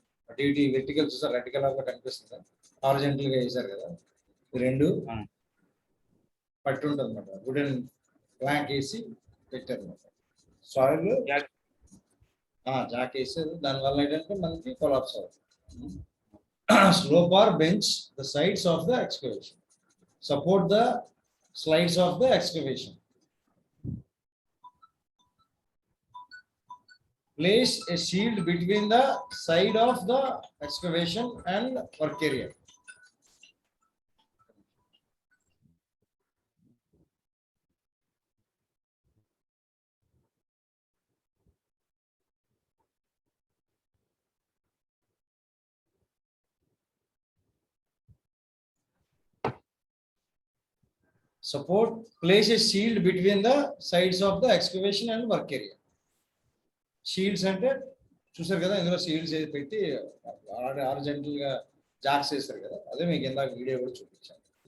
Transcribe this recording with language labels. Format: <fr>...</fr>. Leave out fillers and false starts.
<te>అటు ఇటు వెర్టికల్ చూసారు, రెడ్ కలర్ లో కనిపిస్తుంది, హారిజాంటల్ గా వేసారు కదా, ఈ రెండు పట్టి ఉంటుంది అనమాట. వుడెన్ ప్లాంక్ వేసి పెట్టారు అనమాట. సాయిల్ జాక్ వేసారు, దానివల్ల ఏంటంటే మనకి కొలాప్స్ అవుతుంది.</te> <en>Slope or bench the sides of the excavation, support the slides of the excavation. Place a shield between the side of the excavation and work area. Place a shield between the sides of the excavation and work area.</en> <te>Shields అంటే చూసారు కదా, ఇందులో shields పెట్టి horizontal గా jacks వేస్తారు కదా, అదే మీకు ఇందాక వీడియో కూడా చూపించాను.</te>